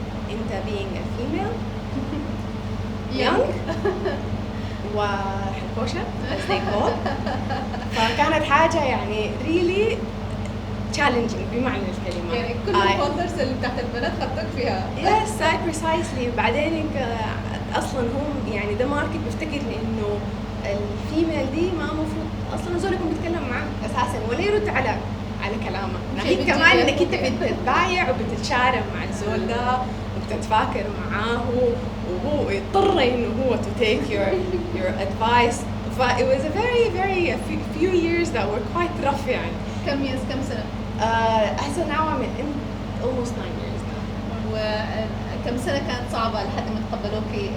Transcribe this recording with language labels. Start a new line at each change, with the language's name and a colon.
English: أنت being a female, young وحكوشة as they call.
Arabic: فكانت حاجة يعني
English: really challenging
Arabic: بمعنى الكلمة. يعني كل الفولدرز اللي تحت البنات خدتك فيها.
English: Yes, precisely.
Arabic: وبعدين أصلاً هم يعني ده ماركت بيفتكر إنه الفيميل دي ما مفروض أصلاً زول يكون بيتكلم معه أساساً ولا يرد على كلامه. ناهيك كمان إنك أنت بتتبايع وبتتشارك مع الزول ده وبتتفاكر معاه وهو يضطر إنه هو
English: to take your advice. It was a very few years that were quite rough يعني.
Arabic: كم سنة؟
English: هسه now I'm in almost 9 years now.
Arabic: وكم سنة كانت صعبة لحد ما تقبلوكي؟